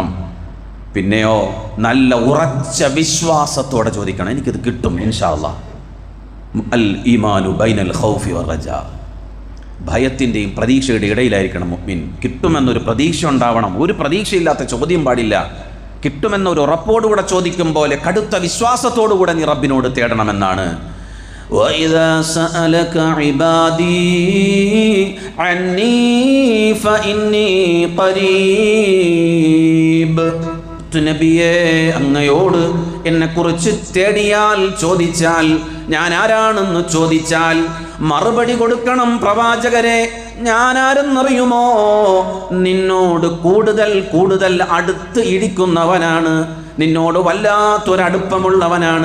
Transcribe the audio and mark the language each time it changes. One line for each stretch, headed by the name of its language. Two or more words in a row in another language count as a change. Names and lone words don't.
Malayalam: പിന്നെയോ നല്ല ഉറച്ച വിശ്വാസത്തോടെ ചോദിക്കണം, എനിക്കിത് കിട്ടും
Arabic: إن شاء الله. الإيمان بين الخوف والرجاء.
Malayalam: ഭയത്തിൻ്റെയും പ്രതീക്ഷയുടെ ഇടയിലായിരിക്കണം മുഅ്മിൻ. കിട്ടുമെന്നൊരു പ്രതീക്ഷ ഉണ്ടാവണം. ഒരു പ്രതീക്ഷയില്ലാത്ത ചോദ്യം പാടില്ല. കിട്ടുമെന്നൊരു ഉറപ്പോടുകൂടെ ചോദിക്കും പോലെ കടുത്ത വിശ്വാസത്തോടുകൂടെ നീ റബ്ബിനോട് തേടണമെന്നാണ്.
Arabic: وَإِذَا سَأَلَكَ عِبَادِي عَنِّي فَإِنِّي قَرِيبٌ.
Malayalam: നബിയേ, അങ്ങയോട് എന്നെക്കുറിച്ച് തേടിയാൽ, ചോദിച്ചാൽ, ഞാൻ ആരാണെന്ന് ചോദിച്ചാൽ മറുപടി കൊടുക്കണം. പ്രവാചകരെ, ഞാൻ ആരെന്നറിയുമോ? നിന്നോട് കൂടുതൽ കൂടുതൽ അടുത്ത് ഇരിക്കുന്നവനാണ്, നിന്നോട് വല്ലാത്തൊരടുപ്പമുള്ളവനാണ്.